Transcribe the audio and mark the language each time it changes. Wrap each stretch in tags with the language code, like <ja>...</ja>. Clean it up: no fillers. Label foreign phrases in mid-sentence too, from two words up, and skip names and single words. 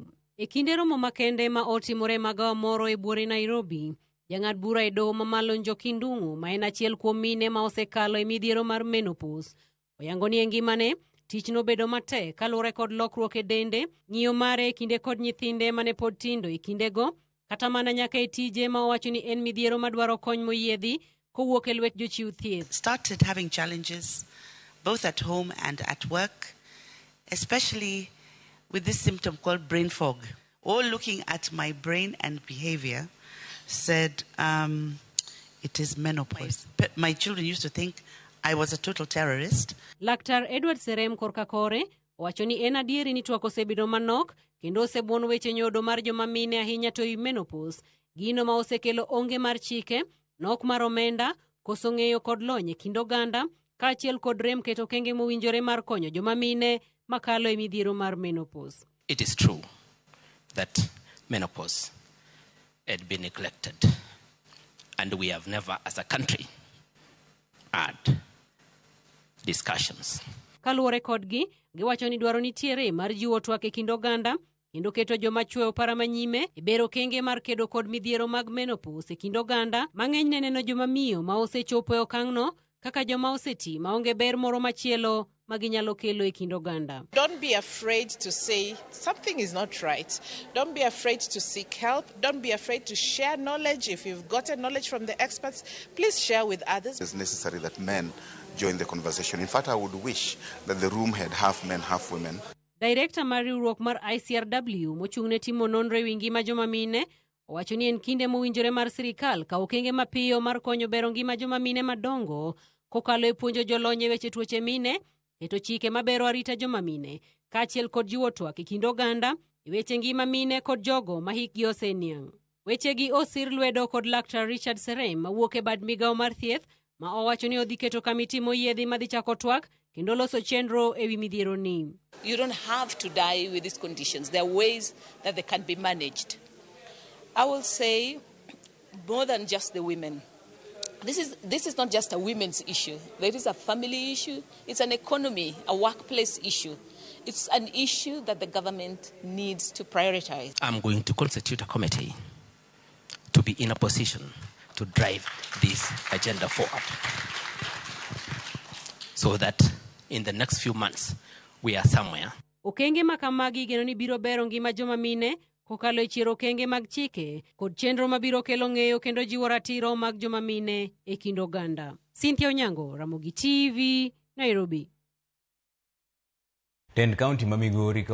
<luo>E kinde romo makende ma otimore magawa moro e buore Nairobi, jang'ad bura e doho mamalo Jokanyo ma en achiel kuom mine ma osekalo e midhiero mar menopause oyango ni e ngimane tich nobedo matek kaluwore kod lokruok e dende, ng'iyo mare e kinde kod nyithinde mane pod tindo e kindego, kata mana nyaka e tije ma owacho ni en midhiero madwaro kony moyiedhi kowuok e lwet jochiw thieth.</luo> <en>Started having challenges both at home and at work, especially with this symptom called brain fog. All looking at my brain and behavior said it is menopause. My children used to think I was a total terrorist.</en> <luo>Laktar Edward Serem Korkakore owacho ni en adieri ni tuak osebedo manok kendo osebuon weche nyodo mar joma mine ahinya to i menopause, gino ma osekelo onge mar chike, nok mar omenda, koso ng'eyo kod lony e kind oganda, kaachiel kod rem keto okenge mowinjore mar konyo joma mine makalo e midhiero mar menopause.</luo> <en>It is true that menopause had been neglected, and we have never as a country had discussions.</en> <luo>Kaluwore kodgi, giwacho ni dwaro nitiere mar jiwo tuak e kind oganda kendo keto joma chweyo para manyime e bero okenge mar kedo kod midhiero mag menopause e kind oganda mang'eny ne neno joma miyo ma osechopo e okang'no kaka joma oseti ma onge ber moro machielo maginyalo kelo e kind oganda.</luo> <en>Don't be afraid to say something is not right. Don't be afraid to seek help. Don't be afraid to share knowledge. If you've gotten knowledge from the experts, please share with others. It's necessary that men join the conversation. In fact, I would wish that the room had half men, half women.</en> <luo>Director mar riwruok mar ICRW mochung'ne timo nonro e wi ngima joma mine owacho ni en kinde mowinjore mar sirikal kawo okenge mapiyo mar konyo bero ngima joma mine madongo kokalo e puonjo jolony e weche tuoche mine, keto chike mabero arita joma mine, kaachiel kod jiwo tuak e kind oganda e weche ngima mine kod jogo ma hikgi oseniang'. Wechegi osir lwedo kod Laktar Richard Serem mawuok e bad migawo mar thieth ma owacho ni odhi keto kamiti moyiedhi madhi chako tuak kendo loso chenro ewi midhiero ni.</luo> <en>You don't have to die with these conditions. There are ways that they can be managed. I will say more than just the women. This is not just a women's issue. There is a family issue. It's an economy, a workplace issue. It's an issue that the government needs to prioritize. I'm going to constitute a committee to be in a position to drive this agenda forward, so that in the next few months we are somewhere.</en> <luo>Okenge makamagi geno ni biro bero ngima joma mine kokalo e chiero okenge mag chike kod chenro mabiro kelo ng'eyo kendo jiwo ratiro mag joma mine e kind oganda. Cynthia Onyango, Ramogi TV, Nairobi. Tend County ma Migori</luo>